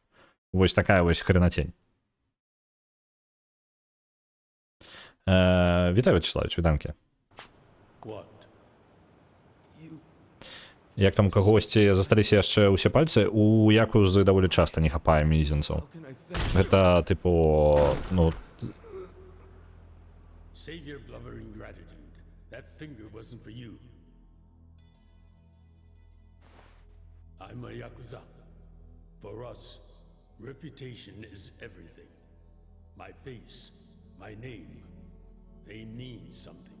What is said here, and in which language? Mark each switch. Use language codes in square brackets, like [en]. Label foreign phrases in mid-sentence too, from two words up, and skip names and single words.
[be] Вось такая вось хренатень. Вітаю, Вячеславович, вітанкі. Як там у кагосьці засталіся яшчэ ўсе пальцы, у якузы даволі часта не хапае мізінцаў. Гэта, тыпу, ну... [en] Save your blubbering gratitude. That finger wasn't for you. I'm a Yakuza. For us, reputation is everything. My face, my name, they mean something.